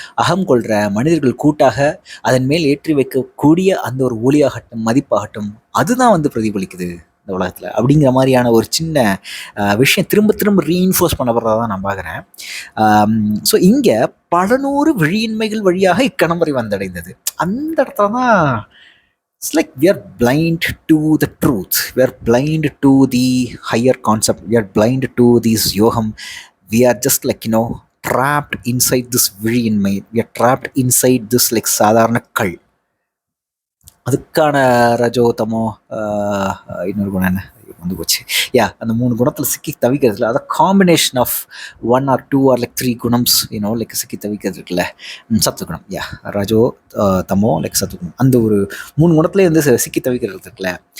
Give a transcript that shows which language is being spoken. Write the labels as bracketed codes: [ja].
[ta] அகம் கொள்கிற மனிதர்கள் கூட்டாக அதன் மேல் ஏற்றி வைக்கக்கூடிய அந்த ஒரு ஒளியாகட்டும் மதிப்பாகட்டும் அதுதான் வந்து பிரதிபலிக்குது இந்த உலகத்தில், அப்படிங்கிற மாதிரியான ஒரு சின்ன விஷயம் திரும்ப திரும்ப ரீஇன்ஃபோர்ஸ் பண்ணப்படுறதா தான் நான் பார்க்குறேன். ஸோ இங்கே பல நூறு விழியின்மைகள் வழியாக இக்கணம் வரை வந்தடைந்தது. அந்த இடத்துல தான் [en] it's like we are blind to the truth, we are blind to the higher concept, we are blind to this yogam, we are just like trapped inside this விழியின்மை, we are trapped inside this like [ta] சாதாரண கல். அதுக்கான ரஜோ தமோ இன்னொரு குணம் என்ன வந்து போச்சு, அந்த 3 குணத்தில் சிக்கி தவிக்கிறதுல, அதை [en] combination of 1 or 2 or like 3 [ta] குணம்ஸ் like சிக்கி தவிக்கிறது இருக்குல்ல, சத்துக்குணம், ரஜோ தமோ லைக் சத்துக்குணம், அந்த ஒரு 3 குணத்துலேயே வந்து சிக்கி தவிக்கிறது இருக்குல்ல.